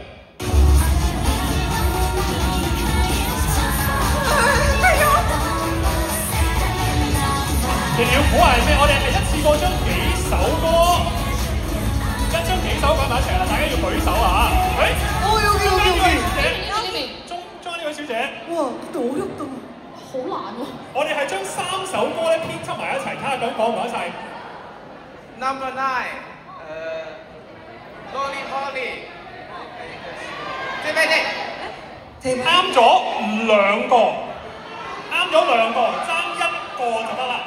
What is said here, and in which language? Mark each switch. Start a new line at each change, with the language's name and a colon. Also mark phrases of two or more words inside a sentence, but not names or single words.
Cantonese: 你哋要估係咩？我哋係一次過將幾首歌擺埋一齊啦！大家要舉手啊！中呢位小姐，
Korean: 哇，근데 어렵다.
Cantonese: 好難喎！我哋係將3首歌咧編輯埋一齊，睇下咁講唔講晒。 Number 9，Lolly Polly，啱咗2個，啱咗2個，爭1個就得啦。